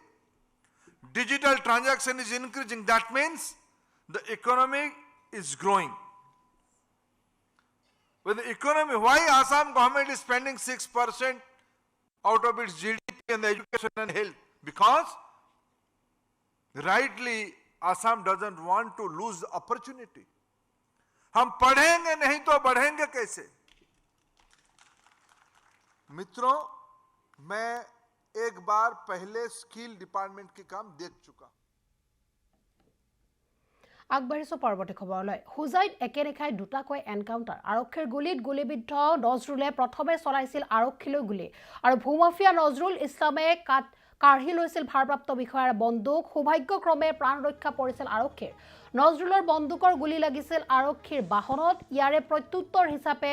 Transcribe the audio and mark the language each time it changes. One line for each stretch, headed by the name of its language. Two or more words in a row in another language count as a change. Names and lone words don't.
English: Digital transaction is increasing. That means the economy is growing. With the economy, why Assam government is spending 6% out of its GDP on the education and health? Because rightly Assam doesn't want to lose the opportunity.
Hindi: हम पढ़ेंगे नहीं तो बढ़ेंगे कैसे? मित्रों, मैं एक बार पहले
English: skill department
Hindi: के काम देख चुका।
Assamese: আগবাঢ়িছো পৰৱৰ্তী খবৰলৈ হুজাইত একেৰেখাই দুটাকৈ এনকাউণ্টাৰ আৰক্ষীৰ গুলিত গুলিবিদ্ধ নজৰুলে প্ৰথমে চলাইছিল আৰক্ষীলৈ গুলি আৰু ভূমাফিয়া নজৰুল ইছলামে কাঢ়ি লৈছিল ভাৰপ্ৰাপ্ত বিষয়াৰ বন্দুক সৌভাগ্যক্ৰমে প্ৰাণ ৰক্ষা পৰিছিল আৰক্ষীৰ নজৰুলৰ বন্দুকৰ গুলি লাগিছিল আৰক্ষীৰ বাহনত ইয়াৰে প্ৰত্যুত্তৰ হিচাপে